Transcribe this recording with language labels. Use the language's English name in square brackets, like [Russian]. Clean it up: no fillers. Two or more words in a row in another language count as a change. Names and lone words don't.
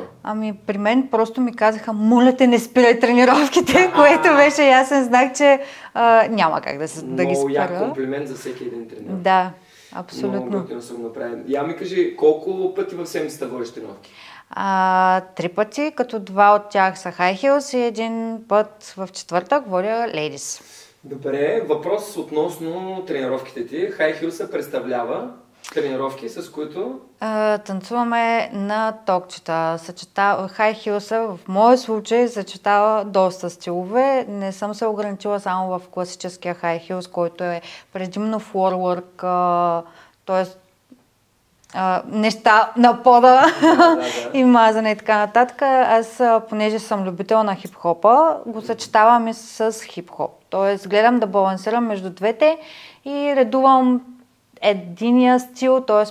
[Bulgarian] Ами при мен просто ми казаха, моля те, не спирай тренировките, което беше ясен знак, че няма как да ги спира. Много як комплимент за всеки един треньор. Да, абсолютно. Много готино съм направен. Я ми кажи, колко пъти в седмицата водиш тренировки? 3 пъти, като 2 от тях са [English] high heels [Bulgarian] и един път в четвъртък водя ladies. Добре, въпрос относно тренировките ти. [English] High Heels [Bulgarian] представлява тренировки, с които... Танцуваме на токчета. [English] High Heels [Bulgarian] в моя случай съчетава доста стилове. Не съм се ограничила само в класическия [English] High Heels, [Bulgarian] който е предимно [English] floor work, [Bulgarian] т.е. неща на пода и мазане и така нататък. Аз, понеже съм любител на хип-хопа, го съчетавам и с хип-хоп. Тоест, гледам да балансирам между двете и редувам единия стил, т.е.